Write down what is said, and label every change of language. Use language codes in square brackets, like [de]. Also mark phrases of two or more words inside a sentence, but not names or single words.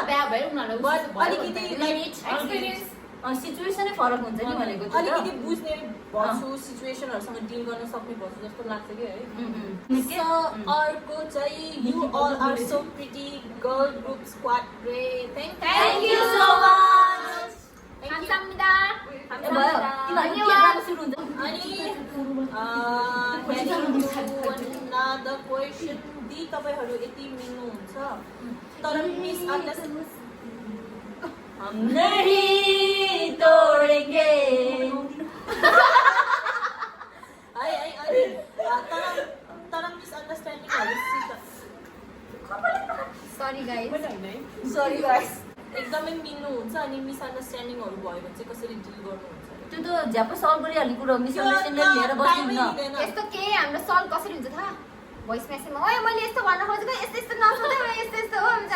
[ne] बिहा भएर उनीहरूलाई बट अलिकति लाइक सिचुएसनै फरक हुन्छ नि भनेको त्यो अलिकति बुझ्ने भन्छु [en] situations deal [ne] गर्न सक्ने भन्छु जस्तो लाग्छ कि है सो अर्को चाहिँ [en] you all are so pretty girl group squad [ne] रे [en] Thank you so much. 감사합니다. another question [ne] दी तपाईहरु यति मिल्नुहुन्छ तर [en] miss understand [hi] हम नहीं तोड़ेंगे [ne] है तर [en] miss understandings Sorry guys. sorry guys [ne] एकदमै मिल्नुहुन्छ अनि [en] miss understandings [ne] भयो भने चाहिँ कसरी डिल गर्नुहुन्छ त्यो त झ्याप सल्भ गरिहाल्ने कुरा हो मिसअन्डरस्ट्यान्डिङ लिएर बस्नु यस्तो के हाम्रो सल्भ कसरी हुन्छ थाहा [en] voice message [ne] ओए मैले यस्तो भन्न खोजेको यस्तो यस्तो नसोधे यस्तो यस्तो हो हुन्छ